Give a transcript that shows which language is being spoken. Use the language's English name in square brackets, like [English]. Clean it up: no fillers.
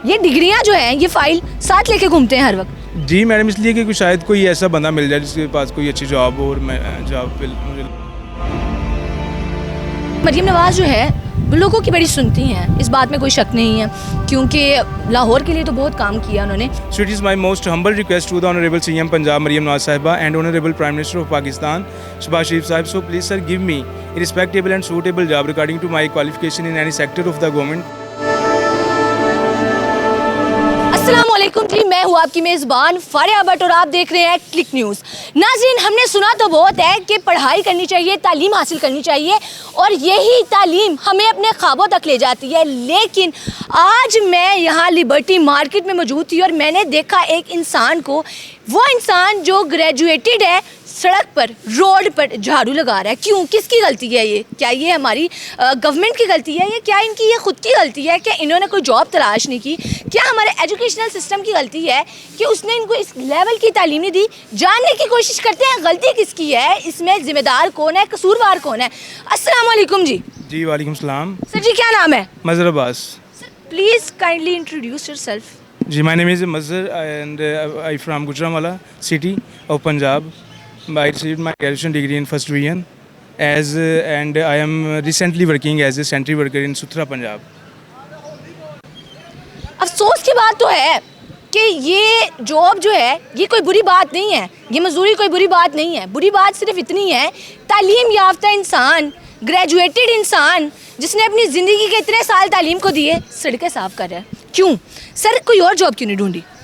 [Hindi] ये डिग्रियां जो हैं ये फाइल साथ लेके घूमते हैं हर वक्त? जी मैडम, इसलिए कि शायद कोई ऐसा बंदा मिल जाए जिसके पास कोई अच्छी जॉब हो और मैं जॉब पे मुझे। मरियम नवाज जो है वो लोगों की बड़ी सुनती हैं, इस बात में कोई शक नहीं है क्योंकि लाहौर के लिए तो बहुत काम किया उन्होंने। [English] So it is my most humble request to the Honorable CM Punjab Mariam Nawaz Sahiba and Honorable Prime Minister of Pakistan Shehbaz Sharif Sahib. So please sir give me a respectable and suitable job according to my qualification in any sector of the government. [Hindi] अस्सलामुअलैकुम जी, मैं हूँ आपकी मेज़बान फारिया भट्ट और आप देख रहे हैं क्लिक न्यूज़। नाज़रीन, हमने सुना तो बहुत है कि पढ़ाई करनी चाहिए, तालीम हासिल करनी चाहिए और यही तालीम हमें अपने ख्वाबों तक ले जाती है, लेकिन आज मैं यहाँ लिबर्टी मार्केट में मौजूद थी और मैंने देखा एक इंसान को, वो इंसान जो ग्रेजुएटेड है सड़क पर, रोड पर झाड़ू लगा रहा है, क्यों? किसकी गलती है ये? क्या ये हमारी गवर्नमेंट की गलती है या क्या इनकी ये खुद की गलती है? क्या इन्होंने कोई जॉब तलाश नहीं की? क्या हमारे एजुकेशनल सिस्टम की गलती है कि उसने इनको इस लेवल की तालीम नहीं दी? जानने की कोशिश करते हैं गलती किसकी है, इसमें जिम्मेदार कौन है, कसूरवार कौन है। अस्सलाम वालेकुम जी। जी वालेकुम सलाम। सर जी क्या नाम है? मजहर Abbas. [English] Please kindly introduce yourself. जी my name is Mazhar and I from Gujranwala city of Punjab. I received my graduation degree in first division and I am recently working as a sentry worker in Suthra, Punjab. [Hindi] अफसोस की बात तो है कि ये job जो है ये कोई बुरी बात नहीं है, ये मजदूरी कोई बुरी बात नहीं है। बुरी बात सिर्फ इतनी है, तालीम याफ्ता इंसान, ग्रेजुएटेड इंसान जिसने अपनी ज़िंदगी के इतने साल तालीम को दिए, सड़कें साफ कर रहा है। क्यों सर? कोई और जॉब क्यों नहीं ढूंढी?